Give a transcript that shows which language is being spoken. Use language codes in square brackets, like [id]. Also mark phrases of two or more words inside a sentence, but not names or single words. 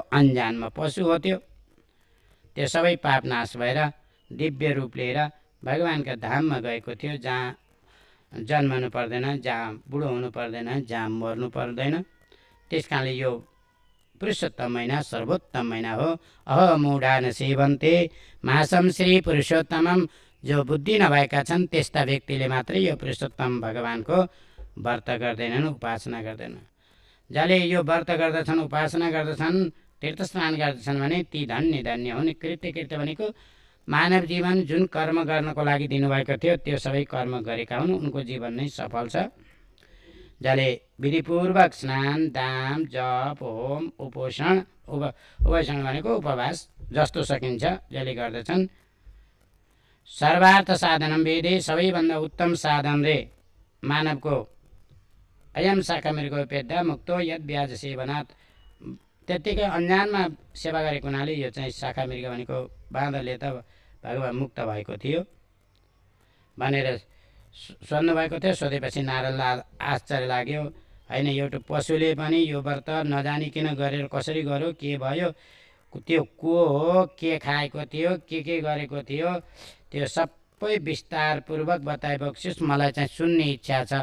[ne] अन्जानमा पशु हो त्यो सबै पाप नाश भएर दिव्य रूप लिएर भगवानका धाममा गएको थियो, जहाँ जन्मनु पर्दैन, जहाँ बुढो हुनु पर्दैन, जहाँ मर्नु पर्दैन। त्यस कारणले यो पुरुषोत्तम महिना सर्वोत्तम महिना हो। [sa] अहमूढान सेवन्ते मासम श्री पुरुषोत्तमम, [ne] जो बुद्धि नभएका छन् त्यस्ता व्यक्तिले मात्रै यो पुरुषोत्तम भगवानको व्रत गर्दैनन्, उपासना गर्दैनन्। जसले यो व्रत गर्दछन्, उपासना गर्दछन्, तीर्थस्नान गर्दछन् भने ती धन्य धन्य हुन्। कृत्य भनेको मानव जीवन जुन कर्म गर्नको लागि दिनुभएको थियो त्यो सबै कर्म गरेका हुन्, उनको जीवन नै सफल छ। जसले विधिपूर्वक स्नान दान जप होम उपोषण, उपोषण भनेको उपवास जस्तो सकिन्छ, जसले गर्दछन्। [sa] सर्वार्थ साधनम वेदे, [ne] सबैभन्दा उत्तम साधन रे मानवको [sa] अयम शाखा मृगोपेद्धा मुक्तो यद ब्याज सेवनाथ, [ne] त्यत्तिकै अन्जानमा सेवा गरेको हुनाले यो चाहिँ शाखा मृग भनेको बाँदरले त भगवान मुक्त भएको थियो भनेर सोध्नु भएको थियो। सोधेपछि नारदलाई आश्चर्य लाग्यो। होइन, एउटा पशुले पनि यो व्रत नजानिकन गरेर कसरी गर्यो, के भयो, त्यो को हो, के खाएको थियो, के गरेको थियो, त्यो सबै विस्तारपूर्वक बताइबक्सिस्, मलाई चाहिँ सुन्ने इच्छा छ।